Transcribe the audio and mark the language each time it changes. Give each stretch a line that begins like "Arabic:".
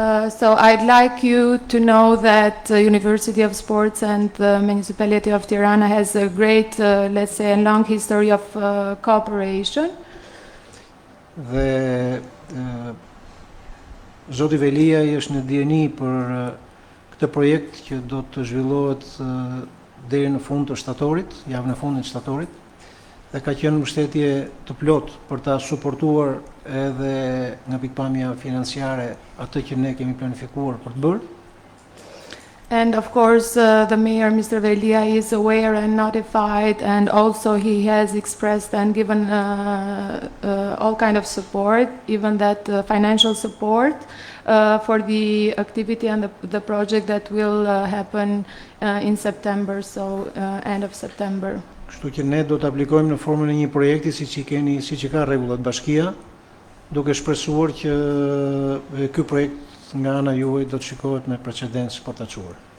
English: So I'd like you to know that the University of Sports and the municipality of Tirana has a great, let's say, a long history of cooperation.
Albanian: Dhe Zoti Veliaj është në dijeni për këtë projekt që do të zhvillohet deri në fund të shtatorit, javën e fundit të shtatorit, dhe ka qenë mbështetje të plot për ta suportuar edhe nga pikpamja financiare atë që ne kemi planifikuar për të bërë.
English: And of course, the mayor, Mr. Velia, is aware and notified, and also he has expressed and given all kind of support, even that financial support for the activity and the project that will happen in September, so end of September.
Albanian: Kështu që ne do të aplikojmë në formën e një projekti siç i ka rregullat Bashkia, duke shpresuar që ky projekt nga ana juaj do të shikohet me precedencë për ta çuar.